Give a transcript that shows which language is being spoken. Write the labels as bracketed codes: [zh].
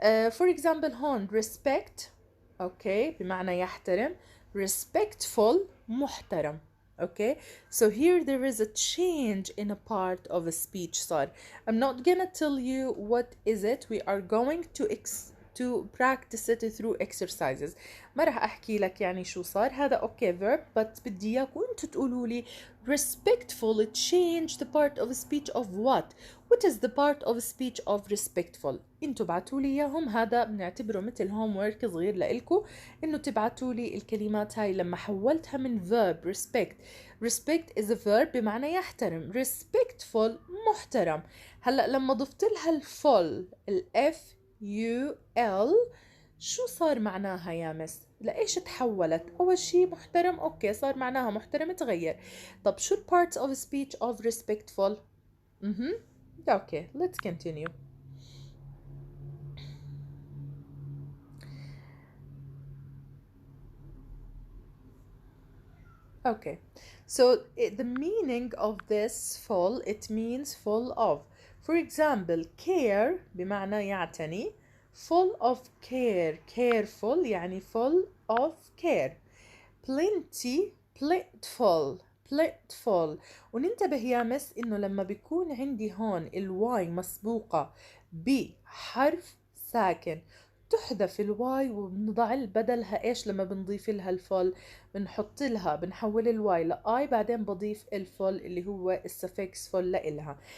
[en] for example هون respect okay [ar] بمعنى يحترم، [en] respectful محترم. okay, so here there is a change in a part of a speech صار. I'm not gonna tell you what is it. We are going to practice it through exercises. [ar] ما راح احكي لك يعني شو صار هذا. [en] okay verb but [ar] بدي اياكم انتوا تقولوا لي [en] respectful change the part of speech of what is the part of speech of respectful. [ar] انتوا بعتوا لي اياهم، هذا بنعتبره مثل homework صغير لإلكم، انه تبعتوا لي الكلمات هاي لما حولتها من verb [en] respect is a verb [ar] بمعنى يحترم، respectful محترم. هلا لما ضفت لها الفول الf UL شو صار معناها يا مس؟ لإيش تحولت؟ أول شي محترم. أوكي صار معناها محترم تغير. طب شو [en] parts of speech of respectful؟ Okay let's continue. Okay, so the meaning of this full, it means full of. For example care [ar] بمعنى يعتني، [en] full of care careful يعني full of care. plenty plentiful plentiful. [ar] وننتبه يا مس إنه لما بيكون عندي هون الواي مسبوقة بحرف ساكن تحذف الواي وبنضع بدلها ايش لما بنضيف لها الفول؟ بنحط لها بنحول الواي لاي بعدين بضيف الفول اللي هو السفكس فول لإلها.